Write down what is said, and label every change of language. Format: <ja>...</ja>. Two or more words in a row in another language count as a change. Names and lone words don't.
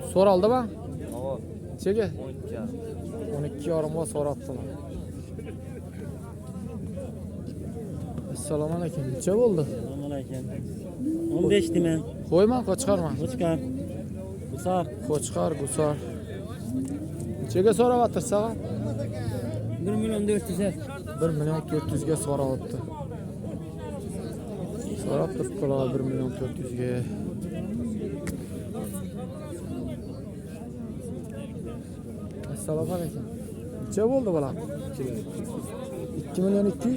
<uz>So'raldimi? Nechaga? 12 yorimga so'rabdilar. Assalomu alaykum. Necha bo'ldi? Assalomualaykum. 15 dimen. Qo'yman, qo'chqarman. Qo'chqar. Gusar. Qo'chqar, gusar. Nechaga so'rayapsiz sağa? 1 milyon 400'e. 1 milyon 400 ga so'rayapti. So'rab turibdilar 1 milyon 400 ga. Assalomu alaykum. Necha bo'ldi bular? 2 milyon 200.</uz>